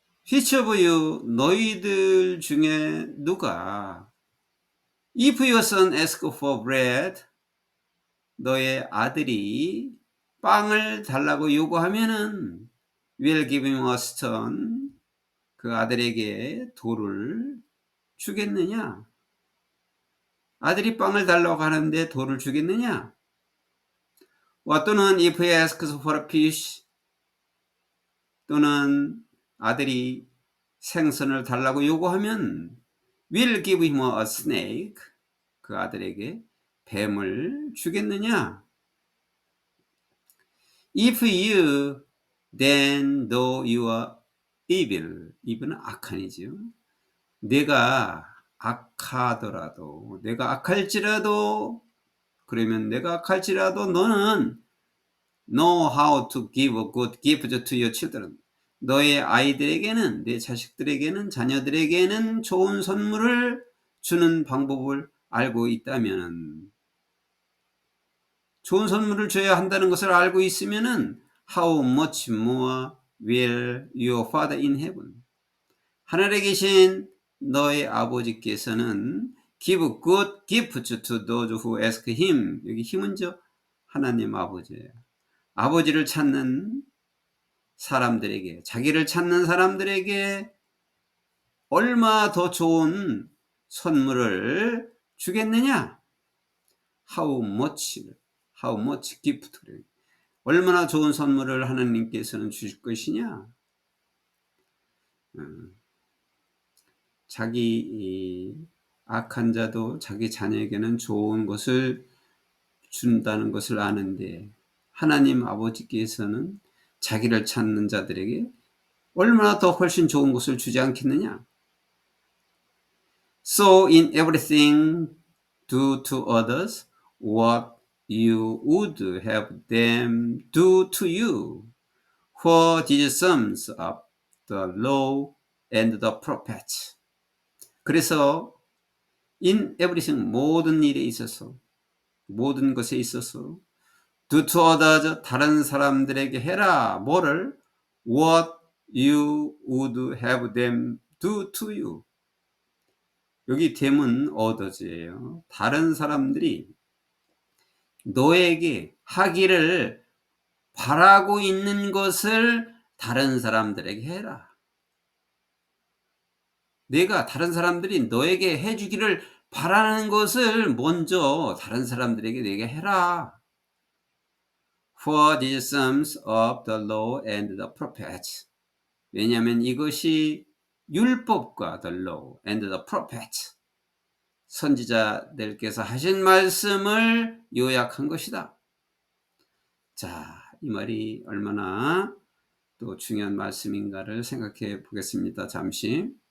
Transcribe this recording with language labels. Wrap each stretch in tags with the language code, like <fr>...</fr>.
<en>Which of you,</en> <ko>너희들 중에 누가</ko> <en>if your son asks for bread,</en> <ko>너의 아들이 빵을 달라고 요구하면은</ko> <en>will give him a stone,</en> <ko>그 아들에게 돌을 주겠느냐? 아들이 빵을 달라고 하는데 돌을 주겠느냐? 또는</ko> <en>if he asks for a fish,</en> <ko>또는 아들이 생선을 달라고 요구하면</ko> <en>will give him a snake,</en> <ko>그 아들에게 뱀을 주겠느냐?</ko> <en>If you then though you are evil, evil은</en> <ko>악한이죠. 내가 악하더라도, 내가 악할지라도, 그러면 내가 악할지라도 너는</ko> <en>know how to give a good gift to your children.</en> <ko>너의 아이들에게는, 내 자식들에게는, 자녀들에게는 좋은 선물을 주는 방법을 알고 있다면, 좋은 선물을 줘야 한다는 것을 알고 있으면은</ko> <en>how much more will your Father in heaven.</en> <ko>하늘에 계신 너의 아버지께서는</ko> <en>give good gifts to those who ask him.</en> <ko>여기 힘은 하나님 아버지예요. 아버지를 찾는 사람들에게, 자기를 찾는 사람들에게 얼마 더 좋은 선물을 주겠느냐?</ko> <en>How much gift.</en> <ko>얼마나 좋은 선물을 하나님께서는 주실 것이냐? 자기 악한 자도 자기 자녀에게는 좋은 것을 준다는 것을 아는데 하나님 아버지께서는 자기를 찾는 자들에게 얼마나 더 훨씬 좋은 것을 주지 않겠느냐?</ko> <en>So in everything do to others what you would have them do to you. For these sums of the law and the prophets.</en> <ko>그래서</ko> <en>in everything</en> <ko>모든 일에 있어서 모든 것에 있어서</ko> <en>do to others</en> <ko>다른 사람들에게 해라. 뭐를?</ko> <en>What you would have them do to you.</en> <ko>여기 them은 others예요. 다른 사람들이 너에게 하기를 바라고 있는 것을 다른 사람들에게 해라. 내가 다른 사람들이 너에게 해주기를 바라는 것을 먼저 다른 사람들에게 내게 해라.</ko> <en>For these sums of the law and the prophets.</en> <ko>왜냐하면 이것이 율법과</ko> <en>the law and the prophets.</en> <ko>선지자들께서 하신 말씀을 요약한 것이다. 자, 이 말이 얼마나 또 중요한 말씀인가를 생각해 보겠습니다. 잠시.</ko>